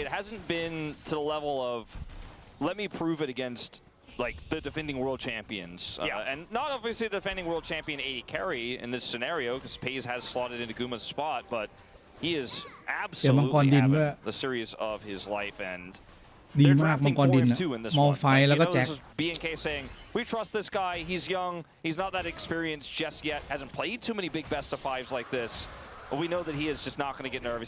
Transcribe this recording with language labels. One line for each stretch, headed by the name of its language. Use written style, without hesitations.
English: It hasn't been to the level of let me prove it against like the defending world champions. And not obviously the defending world champion 80 carry in this scenario because Pays has slotted into Guma's spot, but he is absolutely having the series of his life and
Thai: ดีมากมังกรดินมอลไฟแล้วก็แจ็ค
English: BNK saying we trust this guy, he's young, he's not that experienced just yet, hasn't played too many big best of fives like this. But we know that he is just not going to get nervous.